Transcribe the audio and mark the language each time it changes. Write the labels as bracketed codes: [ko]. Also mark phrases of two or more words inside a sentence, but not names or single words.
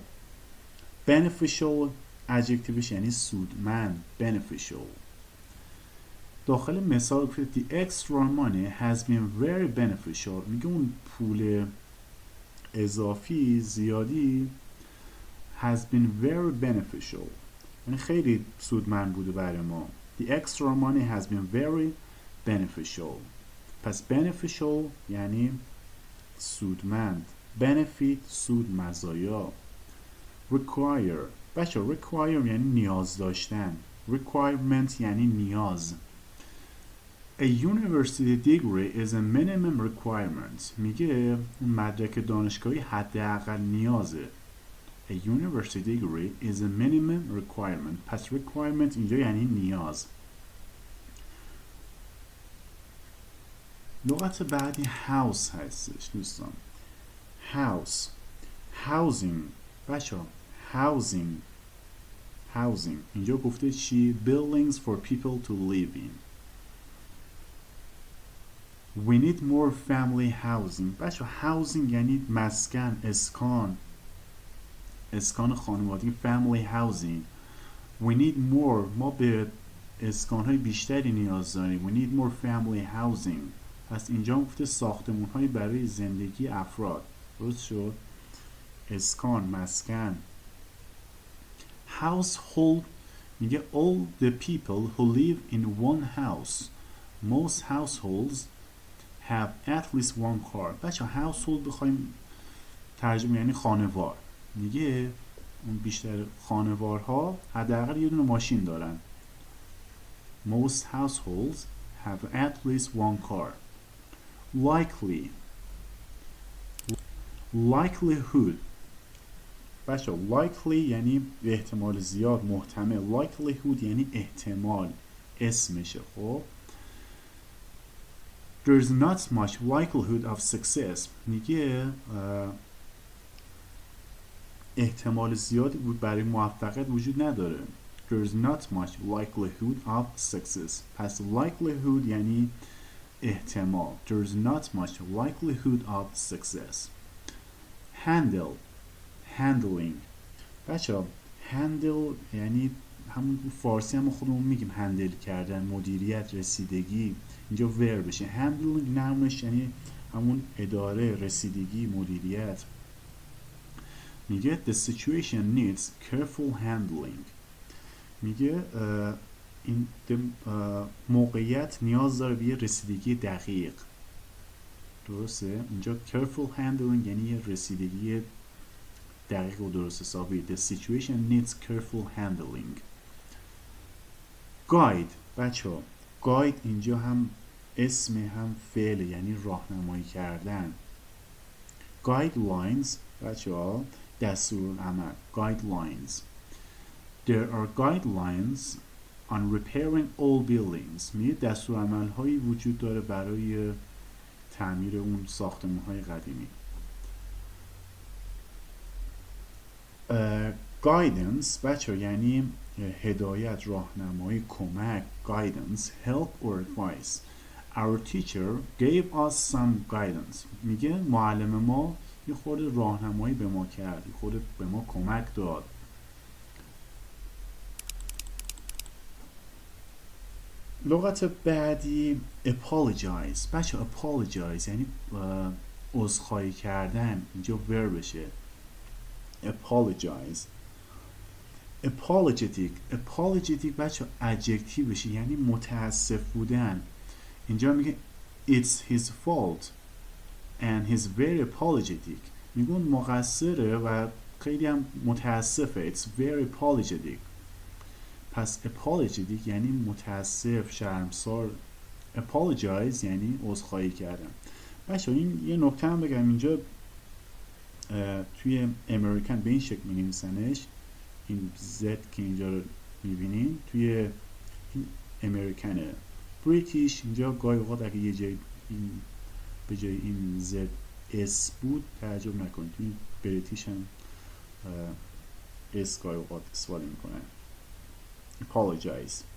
[en] beneficial adjectiveش [fa] یعنی سودمند، [en] beneficial. [fa] داخل مثال [en] the extra money has been very beneficial. [fa] میگه اون پول اضافی زیادی [en] has been very beneficial [fa] یعنی خیلی سودمند بوده برای ما. [en] the extra money has been very beneficial. [fa] پس beneficial یعنی سودمند، benefit سود، مزایا. require بچه require یعنی نیاز داشتن، requirement یعنی نیاز. [en] A university degree is a minimum requirement. [fa] میگه مدرک دانشگاهی حداقل نیازه. [en] A university degree is a minimum requirement. [fa] پس requirement اینجا یعنی نیاز. لغت بعدی house هستش دوستان. [en] house housing [fa] بچه ها [en] housing housing [fa] اینجا گفته چی [en] buildings for people to live in we need more family housing [fa] بچه ها housing یعنی مسکن اسکان خانوادگی [en] family housing we need more [fa] ما به اسکان های بیشتری نیاز داریم [en] we need more family housing [fa] پس اینجا گفته ساختمون های برای زندگی افراد درست شد اسکان مسکن household میگه all the people who live in one house most households [en] have at least one car [fa] بچه household بخوایم ترجمه یعنی خانوار میگه اون بیشتر خانوارها حداقل یه دونه ماشین دارن [en] most households have at least one car [fa] likelihood بچه likely یعنی احتمال زیاد محتمل likelihood یعنی احتمال اسمشه خب [en] there's not much likelihood of success [fa] میگه احتمال زیادی بود برای موفقیت وجود نداره [en] there's not much likelihood of success [fa] پس likelihood یعنی احتمال [en] there's not much likelihood of success [fa] handling بچه ها handle یعنی همون فارسی هم خودمون میگیم هندل کردن مدیریت رسیدگی اینجا ور بشه handling نمونش یعنی همون اداره رسیدگی مدیریت میگه [en] the situation needs careful handling [fa] میگه این موقعیت نیاز داره به یه رسیدگی دقیق درسته اینجا [en] careful handling [fa] یعنی یه رسیدگی دقیق و درست حسابی [en] the situation needs careful handling [fa] guide بچه ها guide اینجا هم اسم هم فعل یعنی راهنمایی کردن guidelines بچه ها دستورالعمل guidelines [en] there are guidelines on repairing all buildings [fa] میگه دستورالعمل هایی وجود داره برای تعمیر اون ساختمان های قدیمی guidance بچه یعنی هدایت راهنمایی کمک [en] guidance help or advice our teacher gave us some guidance [fa] میگه معلم ما یه خورده راهنمایی به ما کرد یه خورده به ما کمک داد لغت بعدی apologize بچه apologize یعنی عذرخواهی کردن اینجا وربشه apologize apologetic بچه adjective بشه یعنی متاسف بودن اینجا میگه [en] it's his fault and he's very apologetic [fa] میگون مقصره و خیلی هم متاسفه [en] it's very apologetic [fa] پس apologetic یعنی متاسف شرمسار apologize یعنی عذرخواهی کردن بچه این یه نکته هم بگم اینجا توی امریکن به این شکل می نویسنش این زد که اینجا رو میبینین توی این امریکنه بریتیش اینجا گاهی اوقات اگه یه جای این به جای این زد اس بود تعجب نکنید توی بریتیش هم اس گاهی اوقات استفاده میکنن apologize